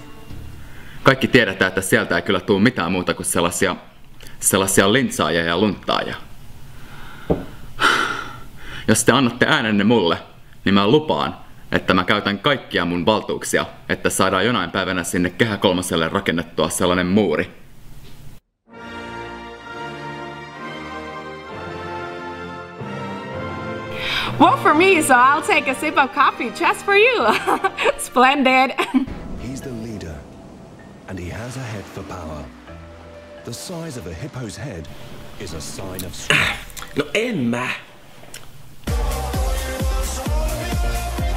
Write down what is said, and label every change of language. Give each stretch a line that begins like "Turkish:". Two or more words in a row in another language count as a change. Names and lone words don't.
Finnish: Kaikki tiedetään, että sieltä ei kyllä tule mitään muuta kuin sellaisia lintsaajia ja lunttaajia. Jos te annatte äänenne mulle, niin mä lupaan, että mä käytän kaikkia mun valtuuksia, että saadaan jonain päivänä sinne Kehä Kolmoselle rakennettua sellainen muuri.
English: Well, for me, so I'll take a sip of coffee just for you. Splendid. He's the leader, and he has a head for power. The size of a hippo's head is a sign of strength.
Finnish: No en mä.